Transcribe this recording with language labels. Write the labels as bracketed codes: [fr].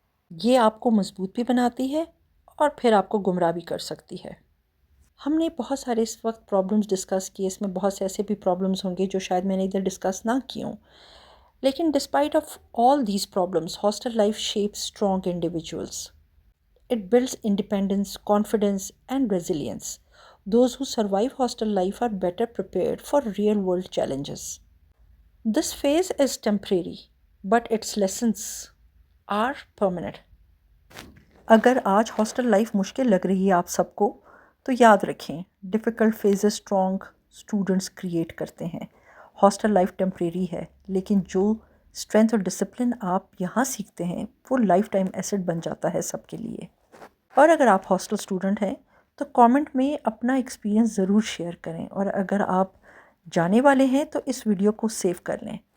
[ur] یہ آپ کو مضبوط بھی بناتی ہے اور پھر آپ کو گمراہ بھی کر سکتی ہے۔ ہم نے بہت سارے اس وقت پرابلمس ڈسکس کیے، اس میں بہت سے ایسے بھی پرابلمس ہوں گے جو شاید میں نے ادھر ڈسکس نہ کی ہوں، لیکن despite of all these problems [en] Hostel life shape strong individuals. It builds independence, confidence, and resilience. Those who survive hostel life are better prepared for real-world challenges. This phase is temporary, but its lessons are permanent. [ur] اگر آج hostel life مشکل لگ رہی ہے آپ سب کو تو یاد رکھیں difficult phases strong students create کرتے ہیں۔ ہاسٹل لائف ٹیمپریری ہے لیکن جو اسٹرینتھ اور ڈسپلن آپ یہاں سیکھتے ہیں وہ لائف ٹائم ایسٹ بن جاتا ہے سب کے لیے۔ اور اگر آپ ہاسٹل اسٹوڈنٹ ہیں تو کامنٹ میں اپنا ایکسپیرینس ضرور شیئر کریں، اور اگر آپ جانے والے ہیں تو اس ویڈیو کو سیو کر لیں،